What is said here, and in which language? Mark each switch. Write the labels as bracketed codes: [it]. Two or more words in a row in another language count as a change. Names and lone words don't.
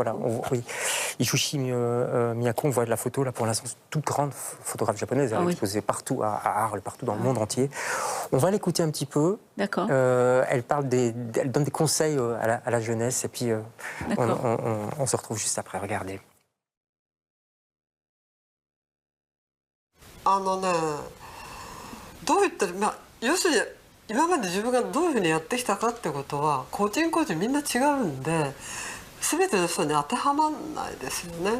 [fr] Voilà, Ishushi Miyako, on voit de la photo, là, pour l'instant, toute grande photographe japonaise, elle est exposée partout, à Arles, partout dans le monde entier. On va l'écouter un petit peu. D'accord. Elle donne des conseils à la jeunesse, et puis on se retrouve juste après. Regardez. [ja] どういったら、要するに今まで自分がどういうふうにやってきたかってことは個人個人みんな違うんで全ての人に当てはまらないですよね。